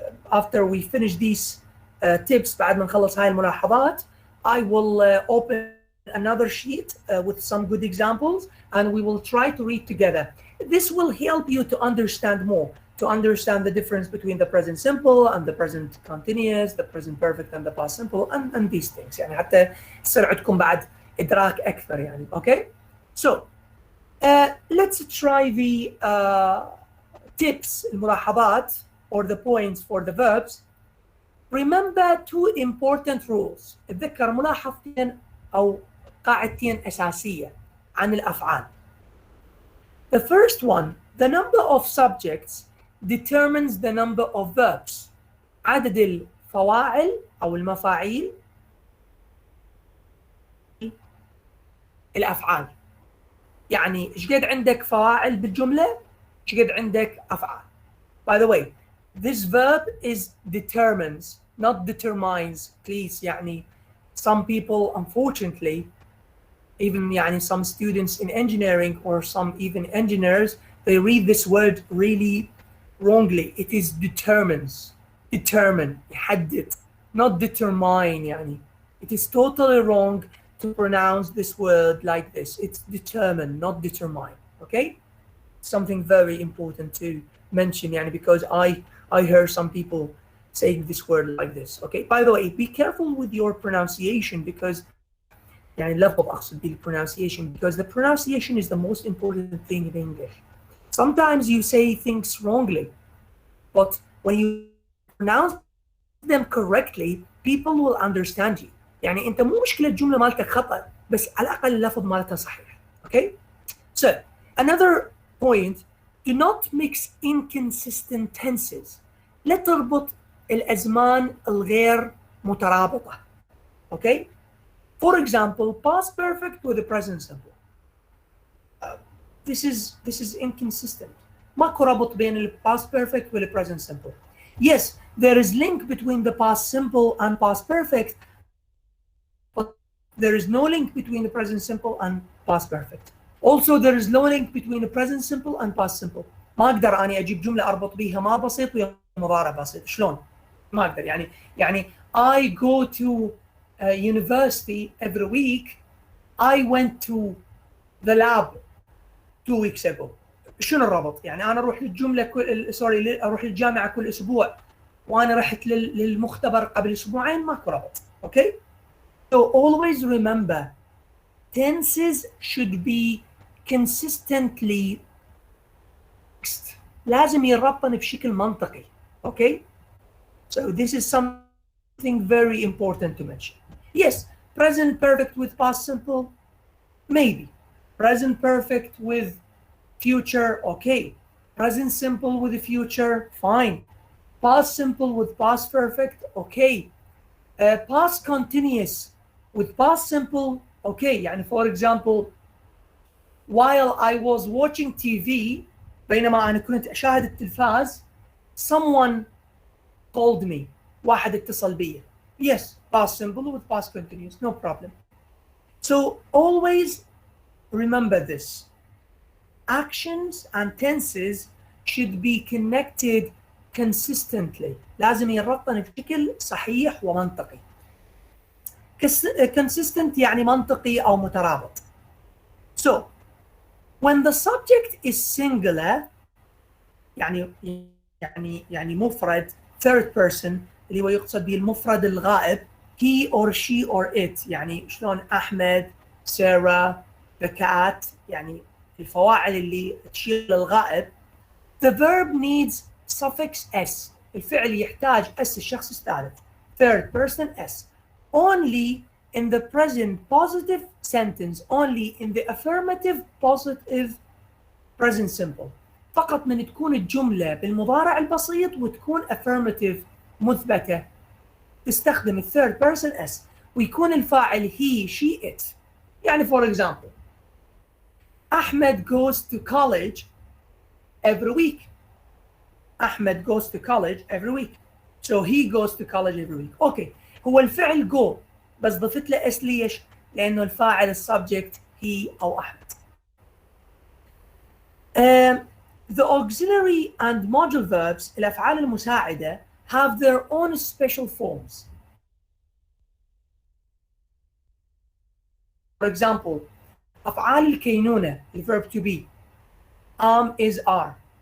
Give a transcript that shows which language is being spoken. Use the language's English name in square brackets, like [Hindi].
[English] After we finish these tips, [Arabic] بعد ما نخلص هاي الملاحظات, [English] I will open another sheet with some good examples and we will try to read together. This will help you to understand more, to understand the difference between the present simple and the present continuous, the present perfect and the past simple and these things. [Arabic] يعني حتى يصير عندكم بعد إدراك أكثر يعني. [English] Okay? So, let's try the tips, [Arabic] الملاحظات, [English] or the points for the verbs. Remember two important rules. [Arabic] اتذكر ملاحظتين أو قاعدتين أساسية عن الأفعال. [English] The first one, the number of subjects determines the number of verbs. [Arabic] عدد الفواعل أو المفاعيل الأفعال. يعني إيش قد عندك فواعل بالجملة؟ إيش قد عندك أفعال. [English] By the way, this verb is determines, not determines. Please, يعني some people, unfortunately, even يعني some students in engineering or some even engineers, they read this word really wrongly. It is determines, determine, [Arabic] يحدد, [English] not determine. يعني it is totally wrong to pronounce this word like this. It's determine, not determine. Okay, something very important to mention, يعني because I heard some people saying this word like this. Okay, by the way, be careful with your pronunciation, because يعني [Arabic] لفظ أقصد بالpronunciation, [English] because the pronunciation is the most important thing in English. Sometimes you say things wrongly, but when you pronounce them correctly, people will understand you. [Arabic] يعني أنت مو مشكلة الجملة مالتك خطأ، بس على الأقل اللفظ مالتها صحيح. [English] Okay? So, another point, do not mix inconsistent tenses. [Arabic] لا تربط الأزمان الغير مترابطة. [English] Okay? For example, past perfect with the present simple. This is inconsistent. [Arabic] ماكو ربط بين ال [English] past perfect with the present simple. Yes, there is link between the past simple and past perfect, but there is no link between the present simple and past perfect. Also, there is no link between the present simple and past simple. [Arabic] ما أقدر أني أجيب جملة أربط بيها ما بسيط ويا مضارع بسيط. شلون؟ ما أقدر. [English] يعني I go to university every week. I went to the lab 2 weeks ago. [Arabic] شنو الربط؟ يعني أنا أروح للجملة أروح للجامعة كل أسبوع، وأنا رحت للمختبر قبل أسبوعين. ماكو ربط. Okay? [English] So always remember, tenses should be consistently mixed. [Arabic] لازم يربطن بشكل منطقي. Okay? [English] So this is something very important to mention. Yes, present perfect with past simple, maybe. Present perfect with future, okay. Present simple with the future, fine. Past simple with past perfect, okay. Past continuous with past simple, okay. يعني for example, while I was watching TV, [Arabic] بينما أنا كنت أشاهد التلفاز, [English] someone called me. [Arabic] واحد اتصل بي. [English] Yes, past simple with past continuous, no problem. So always remember this. Actions and tenses should be connected consistently. [Arabic] لازم يربطن بشكل صحيح ومنطقي. Consistent يعني منطقي أو مترابط. [English] So, when the subject is singular, [Arabic] يعني مفرد [English] third person, [Arabic] اللي هو يقصد به المفرد الغائب, [English] he or she or it. [Arabic] يعني شلون أحمد, Sarah, [English] the cat, [Arabic] يعني الفواعل اللي تشير للغائب. [English] The verb needs suffix s. [Arabic] الفعل يحتاج s الشخص الثالث. [English] Third person s. Only in the present positive sentence. Only in the affirmative positive present simple. [Arabic] فقط من تكون الجملة بالمضارع البسيط وتكون affirmative مثبتة تستخدم الثيرد بيرسون اس ويكون الفاعل [English] he, she, it. يعني for example, Ahmed goes to college every week. Ahmed goes to college every week. So he goes to college every week. Okay. [Arabic] هو الفعل go بس ضفت له اس ليش؟ لأنه الفاعل السبجكت he أو أحمد. [English] The auxiliary and modal verbs, [Arabic] الأفعال المساعدة, [English] have their own special forms. For example, [Arabic] أفعال الكينونة, [English] the verb to be, is, are.